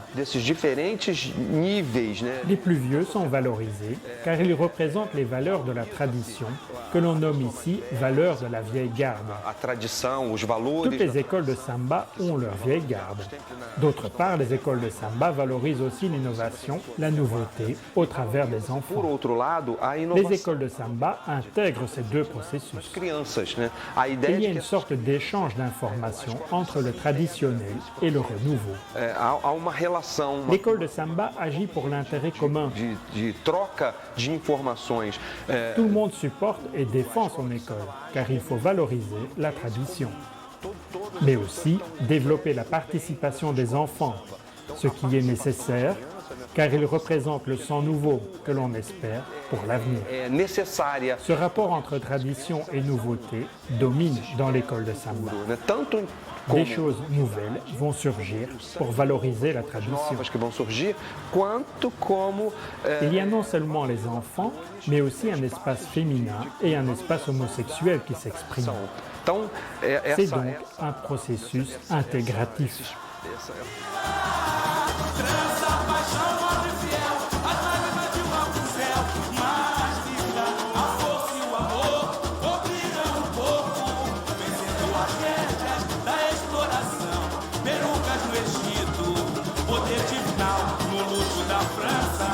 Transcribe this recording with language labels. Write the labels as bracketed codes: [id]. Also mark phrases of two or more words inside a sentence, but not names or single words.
[pt] Desses diferentes níveis, né? [fr] Les plus vieux sont valorisés car ils représentent les valeurs de la tradition, que l'on nomme ici valeurs de la vieille garde. [pt] A tradição, os valores. [fr] Toutes les écoles de samba ont leur vieille garde. D'autre part, les écoles de samba valorisent aussi l'innovation, la nouveauté, au travers des [pt] Por [fr] enfants. [pt] outro lado, a [fr] Les [pt] inovação [fr] écoles de samba intègrent ces deux processus. [pt] das crianças, né? A ideia [fr] Il y a [pt] de [fr] une [pt] que [fr] sorte d'échange d'informations entre le traditionnel et le renouveau. [pt] há uma relação [fr] L'école de samba agit pour l'intérêt commun. [pt] de troca de informações. [fr] Tout le monde supporte et défend son école, car il faut valoriser la tradition. Mais aussi développer la participation des enfants, ce qui est nécessaire, car ils représentent le sang nouveau que l'on espère pour l'avenir. [pt] É necessária, [fr] Ce rapport entre tradition et nouveauté domine dans l'école de samba. [pt] né? Tanto [fr] Des [pt] como [fr] choses nouvelles vont surgir pour valoriser la tradition. [pt] novas que vão surgir, quanto como [fr] Il y a non seulement les enfants, mais aussi un espace féminin et un espace homosexuel qui s'expriment. [pt] então [fr] C'est [pt] essa [fr] donc un processus intégratif. [pt] Perucas no Egito, poder divinal no luxo da França.